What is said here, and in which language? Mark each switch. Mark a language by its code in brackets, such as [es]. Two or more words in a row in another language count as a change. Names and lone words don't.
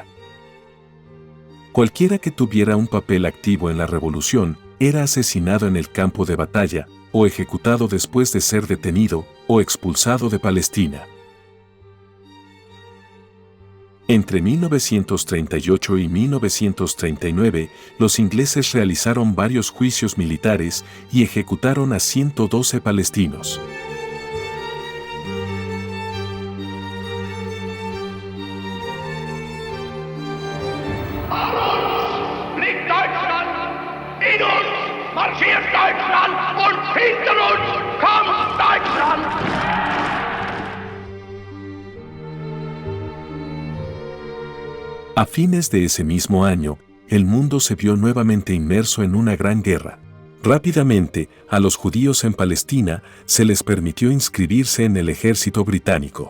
[es] Cualquiera que tuviera un papel activo en la revolución era asesinado en el campo de batalla, o ejecutado después de ser detenido o expulsado de Palestina. Entre 1938 y 1939, los ingleses realizaron varios juicios militares y ejecutaron a 112 palestinos. [de] Marschiert Deutschland und hinter uns kommt Deutschland! [es] A fines de ese mismo año, el mundo se vio nuevamente inmerso en una gran guerra. Rápidamente, a los judíos en Palestina se les permitió inscribirse en el ejército británico.